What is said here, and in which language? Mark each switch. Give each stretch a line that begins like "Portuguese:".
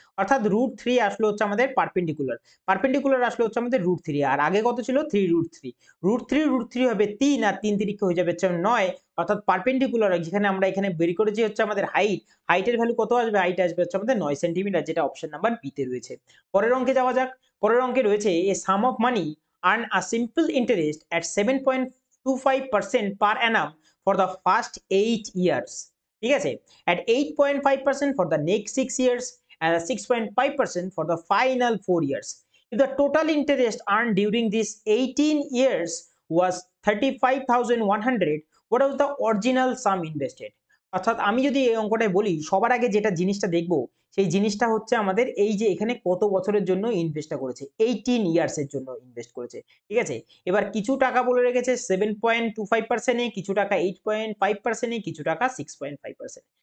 Bangla: অর্থাৎ √3 আসলো হচ্ছে আমাদের পারপেন্ডিকুলার, পারপেন্ডিকুলার আসলো হচ্ছে আমাদের √3। আর আগে কত ছিল? 3√3। √3 হবে 3, আর 3 তিরিকে হয়ে যাবে হচ্ছে 9। অর্থাৎ পারপেন্ডিকুলার যেখানে আমরা এখানে বের করেছি হচ্ছে আমাদের হাইট, হাইটের ভ্যালু কত আসবে? হাইট আসবে হচ্ছে আমাদের 9 সেন্টিমিটার, যেটা অপশন নাম্বার বি তে রয়েছে। পরের অঙ্কে যাওয়া যাক। পরের অঙ্কে রয়েছে
English: A sum of money earn a simple interest at 7.25% per annum for the first 8 years.
Bangla: ঠিক আছে?
English: At 8.5% for the next 6 years and 6.5% for the final 4 years. If the total interest earned during these 18 years was 35,100, what was the original sum invested?
Bangla: অর্থাৎ আমি যদি এই অঙ্কটায় বলি, সবার আগে যেটা জিনিসটা দেখবো সেই জিনিসটা হচ্ছে আমাদের এই যে এখানে কত বছরের জন্য ইনভেস্টটা করেছে? 18 ইয়ার্স এর জন্য ইনভেস্ট করেছে। ঠিক আছে? এবার কিছু টাকা বলে রেখেছে 7.25% এ, কিছু টাকা 8.5% এ, কিছু টাকা 6.5%।